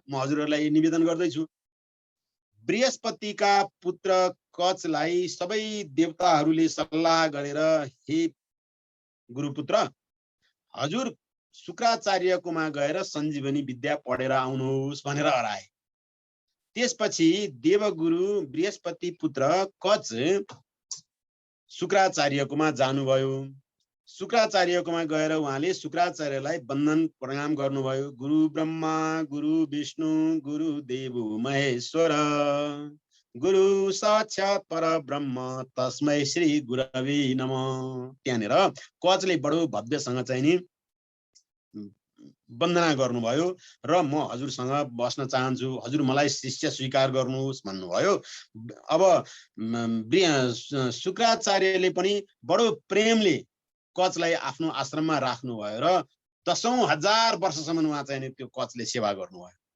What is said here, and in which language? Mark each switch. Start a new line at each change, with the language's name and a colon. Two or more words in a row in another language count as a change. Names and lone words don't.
Nepali: म हजुरहरूलाई निवेदन गर्दैछु, बृहस्पतिका पुत्र कचलाई सबै देवताहरूले सल्लाह गरेर हे गुरुपुत्र, हजुर शुक्राचार्यकोमा गएर सञ्जीवनी विद्या पढेर आउनुहोस् भनेर हराए। त्यसपछि देवगुरु बृहस्पति पुत्र कच शुक्राचार्यकोमा जानुभयो। शुक्राचार्यकोमा गएर उहाँले शुक्राचार्यलाई वन्दन प्रणाम गर्नुभयो।
Sanskrit: गुरु ब्रह्मा गुरु विष्णु गुरु देव महेश्वर गुरु साक्षात् परब्रह्म तस्मै श्री गुरवे नमः।
Nepali: त्यहाँनिर कचले बडो भव्यसँग चाहिँ नि वन्दना गर्नुभयो र म हजुरसँग बस्न चाहन्छु, हजुर मलाई शिष्य स्वीकार गर्नुहोस् भन्नुभयो। अब शुक्राचार्यले पनि बडो प्रेमले कचलाई आफ्नो आश्रममा राख्नुभयो र 10,000 वर्षसम्म उहाँ चाहिँ त्यो कचले सेवा गर्नुभयो।